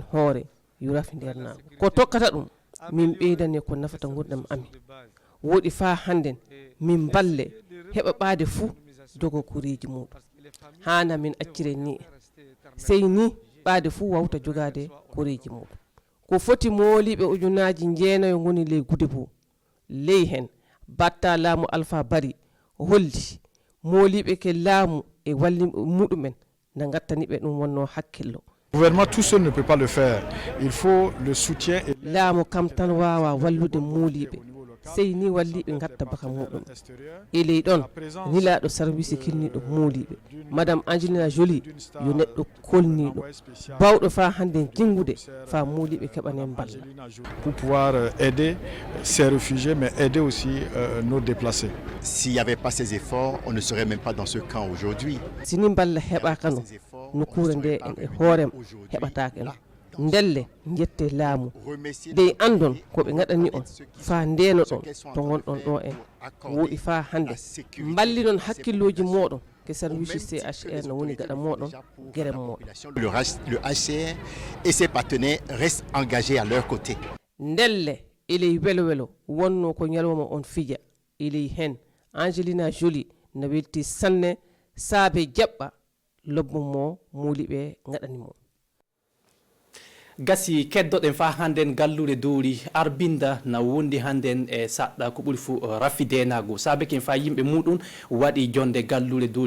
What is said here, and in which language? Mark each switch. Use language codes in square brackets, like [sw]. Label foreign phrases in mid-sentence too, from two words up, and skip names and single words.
[ff] hoore yo rafi nder naago ko tokkata ɗum min ɓeydane ko nafata gurdam amin woɗi fa hannden min balle heɓa ɓaade fuu jogo koreji muɗum hana min accire ni sey ni ɓaade fuu wawta jogade koreji muɗum ko foti mooliɓe ujunaji jeenayo goni ley Goudebew ley hen batta laamu alpha bari holli mooliɓe ke laamu e walli muɗumen na gattani ɓe ɗum wonno hakkillo [fr] Le gouvernement tout seul ne peut pas le faire. Il faut le soutien. [ff] laamu kam tan wawa wallude mooliɓe sey ni walliɓe gatta baka muɗum e ley ɗon nilaɗo service kinniɗo mooliɓe madame Angelina Jolie yo neɗɗo kolniɗo bawɗo fa hande jingude fa mooliɓe keɓanen balla [fr] Pour pouvoir aider ces réfugiés, mais aider aussi nos déplacés. S'il n'y avait pas ces efforts, on ne serait même pas dans ce camp aujourd'hui. [ff] sini balla heɓaka no nokkure nde en e hoorem heɓatake no ndelle jette laamu dey andon koɓe gaɗani on fa ndeno ɗon to gonɗon ɗo en woɗi fa hande balli noon hakkilloji moɗon ke service CHR no woni gaɗa moɗon guerem moɗon [fr] Le HCR et ses partenaires restent engagés à leur côté. [ff] ndelle eley welo welo wonno ko ñalawma on fija eley hen Angelina Jolie no welti sanne saabe jaɓɓa lobbo mo mooliɓe gaɗani mo gasi keddoɗen fa hannden gallure doori arbinda na wondi hannden e saɗɗa ko ɓuri fuu raffidenago saabeken fa yimɓe muɗum waɗi jonde gallure doori